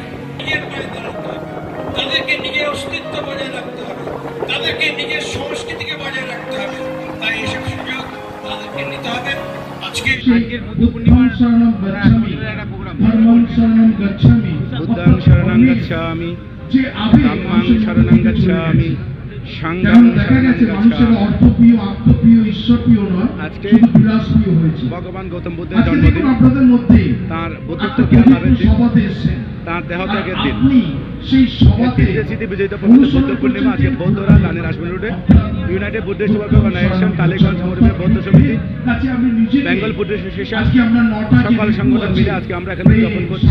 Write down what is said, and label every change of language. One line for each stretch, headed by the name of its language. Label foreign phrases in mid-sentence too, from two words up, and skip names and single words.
Bangla: নিজের পায়ে দাঁড়াতে হবে, তাদেরকে নিজের অস্তিত্ব বজায় রাখতে হবে, তাদেরকে নিজের সংস্কৃতিকে বজায় রাখতে হবে। তাই এসব সুযোগ তাদেরকে নিতে হবে। আজকের বুদ্ধ পূর্ণিমার একটা প্রোগ্রাম,
Pali: বুদ্ধাং শরণং গচ্ছামি, ধম্মাং শরণং গচ্ছামি, সংঘং শরণং গচ্ছামি।
Bangla: আজকে ভগবান গৌতম বুদ্ধের জন্মদিন, তাঁর বুদ্ধত্ব জ্ঞান লাভের দিন, তাঁর দেহত্যাগের দিন। স্মৃতি বিজয়িত পবিত্র বুদ্ধ পূর্ণিমা আজকে বৌদ্ধরা রানী রাসমণি রোডে ইউনাইটেড বুদ্ধিস্ট ওয়েলফেয়ার অর্গানাইজেশন, টালিগঞ্জ মরুভূমি বৌদ্ধ সমিতি, বেঙ্গল বুদ্ধিস্ট অ্যাসোসিয়েশন, সকল সংগঠন মিলে আজকে আমরা এখানে উদযাপন করছি।